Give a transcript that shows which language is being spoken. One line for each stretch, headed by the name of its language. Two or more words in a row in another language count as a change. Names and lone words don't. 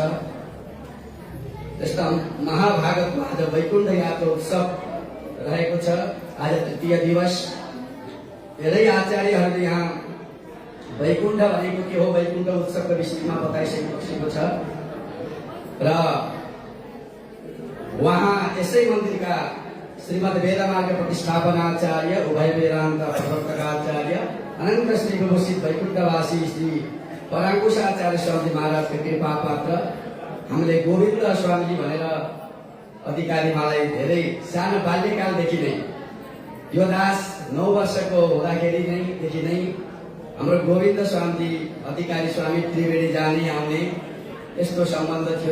Nepali: त्यस्ता महाभागवतमा आज वैकुण्ठ यात्रोत्सव रहेको छ। आज तृतीय दिवस धेरै आचार्यहरूले यहाँ वैकुण्ठ भनेको के हो, वैकुण्ठ उत्सवको विषयमा बताइसकेको छ र वहाँ यसै मन्दिरका श्रीमद् वेदमार्ग प्रतिष्ठापनाचार्य उभय वेदांत प्रवर्तकाचार्य अनंत श्री विभूषित वैकुण्ठवासी श्री पराङ्कुशाचार्य स्वामी महाराजको कृपा पात्र हामीले गोविन्द स्वामीजी भनेर अधिकारी मलाई धेरै सानो बाल्यकालदेखि नै यो दास 9 वर्षको हुँदाखेरि देखि नै हाम्रो गोविन्द स्वामीजी अधिकारी स्वामी त्रिवेणी जाने आउने यस्तो सम्बन्ध थियो।